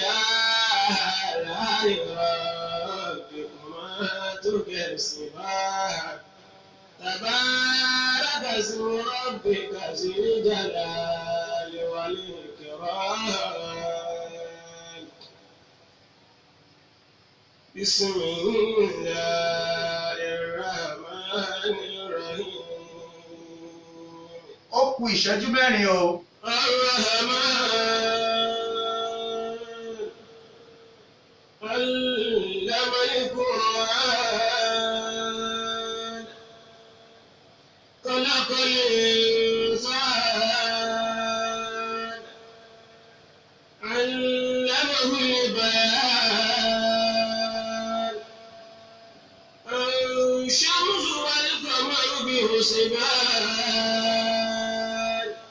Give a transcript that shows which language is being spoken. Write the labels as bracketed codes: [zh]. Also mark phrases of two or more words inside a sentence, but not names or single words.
[ar] آلاء ربكما تكذبان تبارك اسم ربك ذي الجلال والإكرام بسم الله الرحمن الرحيم. [yo] Ó kù ìṣẹ́jú 4 o. [ar] علم القرآن خلق الإنسان علمه البيان الشمس والقمر بحسبان